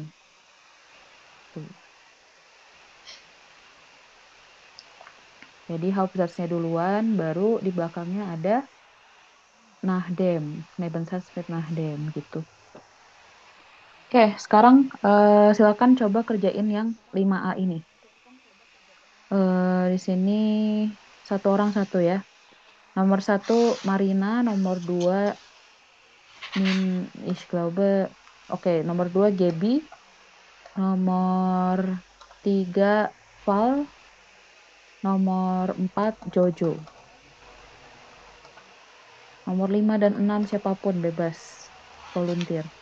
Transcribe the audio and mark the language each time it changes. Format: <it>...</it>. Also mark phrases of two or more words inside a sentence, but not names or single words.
<id>Tuh. Jadi Hauptsatznya duluan, baru di belakangnya ada Nahdem,</id> <de>Nebensatz mit Nahdem</de> <id>gitu. Oke, sekarang silakan coba kerjain yang 5A ini. Di sini satu orang satu ya. Nomor 1 Marina, nomor 2</id> <de>ich glaube,</de> <id>oke, nomor 2 Gaby, nomor 3 Val, nomor 4 Jojo. Nomor 5 dan 6 siapapun bebas volunteer.</id>